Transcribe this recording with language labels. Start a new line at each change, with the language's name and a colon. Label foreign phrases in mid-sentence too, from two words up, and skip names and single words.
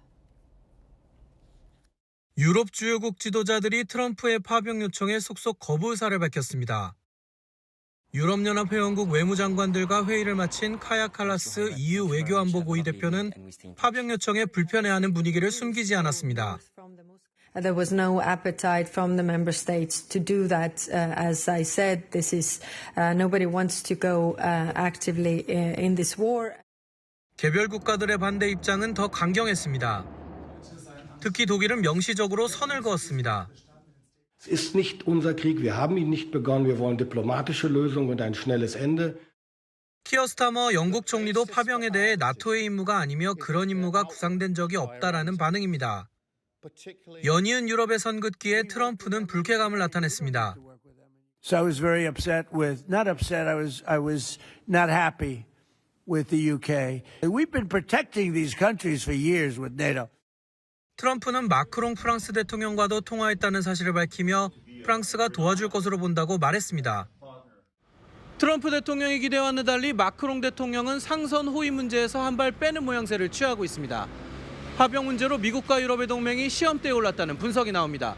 Korean: 유럽 주요국 지도자들이 트럼프의 파병 요청에 속속 거부 의사를 밝혔습니다. 유럽연합 회원국 외무장관들과 회의를 마친 카야 칼라스 EU 외교안보 고위 대표는 파병 요청에 불편해하는 분위기를 숨기지 않았습니다.
English: There was no appetite from the member states to do that. As I said, this is nobody wants to go actively in this war.
Korean: 개별 국가들의 반대 입장은 더 강경했습니다. 특히 독일은 명시적으로 선을 그었습니다.
German: Es ist nicht unser Krieg, wir haben ihn nicht begonnen, wir wollen diplomatische Lösungen und ein schnelles Ende.
Korean: 키어 스타머 영국 총리도 파병에 대해 나토의 임무가 아니며 그런 임무가 구상된 적이 없다라는 반응입니다. 연이은 유럽의 선긋기에 트럼프는 불쾌감을 나타냈습니다.
English: So I was very upset with, not upset, I was not happy with the UK. We've been protecting these countries for years with NATO.
Korean: 트럼프는 마크롱 프랑스 대통령과도 통화했다는 사실을 밝히며 프랑스가 도와줄 것으로 본다고 말했습니다. 트럼프 대통령의 기대와는 달리 마크롱 대통령은 상선 호위 문제에서 한 발 빼는 모양새를 취하고 있습니다. 파병 문제로 미국과 유럽의 동맹이 시험대에 올랐다는 분석이 나옵니다.